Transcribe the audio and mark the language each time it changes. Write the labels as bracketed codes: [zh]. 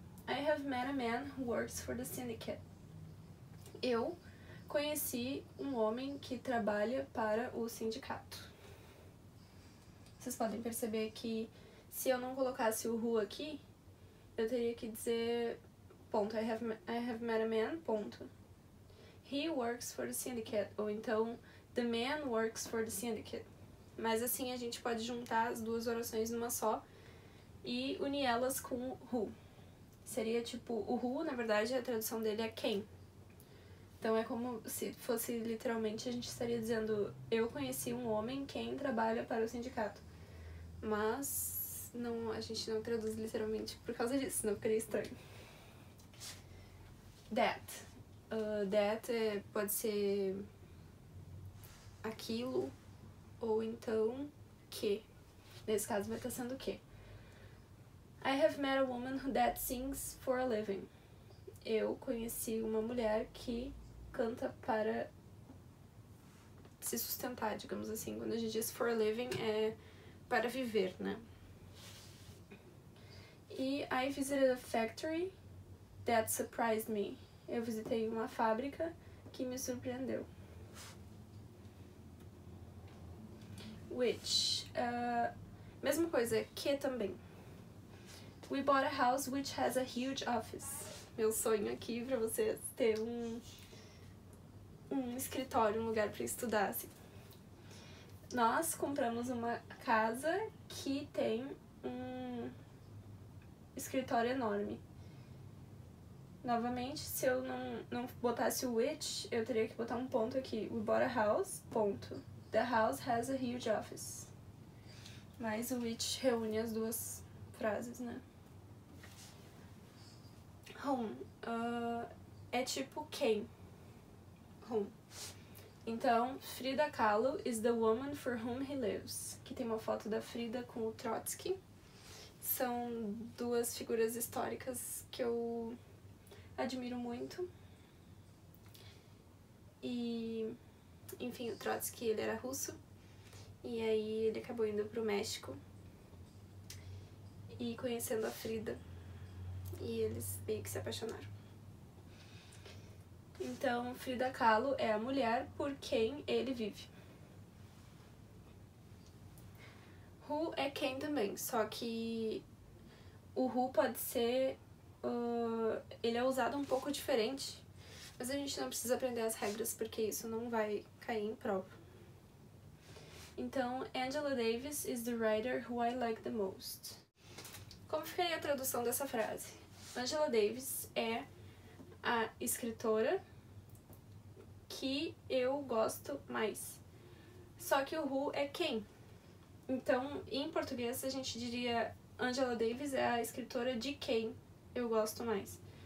[en] I have met a man who works for the syndicate. [pt] Eu conheci um homem que trabalha para o sindicato. Vocês podem perceber que se eu não colocasse o who aqui, eu teria que dizer ponto, [en] I have met a man, [pt] ponto. [en] He works for the syndicate, [pt] ou então [en] the man works for the syndicate. [pt] Mas assim a gente pode juntar as duas orações numa só e unir elas com who. Seria tipo, o who, na verdade, a tradução dele é quem. Então é como se fosse literalmente a gente estaria dizendo eu conheci um homem quem trabalha para o sindicato. Mas não, a gente não traduz literalmente por causa disso, senão ficaria estranho. That. That pode ser aquilo ou então que. Nesse caso vai estar sendo que. [en] I have met a woman that sings for a living. [pt] Eu conheci uma mulher que canta para se sustentar, digamos assim. Quando a gente diz [en] for a living [pt] é para viver, né? [en] E I visited a factory that surprised me. [pt] Eu visitei uma fábrica que me surpreendeu. Which. Mesma coisa, que também. [en] We bought a house which has a huge office. [pt] Meu sonho aqui pra vocês ter um escritório, um lugar pra estudar, assim. Nós compramos uma casa que tem um escritório enorme. Novamente, se eu não botasse o which, eu teria que botar um ponto aqui. [en] We bought a house, ponto. The house has a huge office. [pt] Mas o which reúne as duas frases, né? Whom. É tipo quem. Whom. [en] Então, Frida Kahlo is the woman for whom he lives. [pt] Aqui tem uma foto da Frida com o Trotsky. São duas figuras históricas que eu admiro muito. E, enfim, o Trotsky, ele era russo. E aí ele acabou indo pro México e conhecendo a Frida. E eles meio que se apaixonaram. Então, Frida Kahlo é a mulher por quem ele vive. Who é quem também, só que o who pode ser... ele é usado um pouco diferente, mas a gente não precisa aprender as regras porque isso não vai cair em prova. [en] Então, Angela Davis is the writer who I like the most. [pt] Como ficaria a tradução dessa frase? Angela Davis é a escritora que eu gosto mais. Só que o who é quem. Então, em português, a gente diria Angela Davis é a escritora de quem eu gosto mais.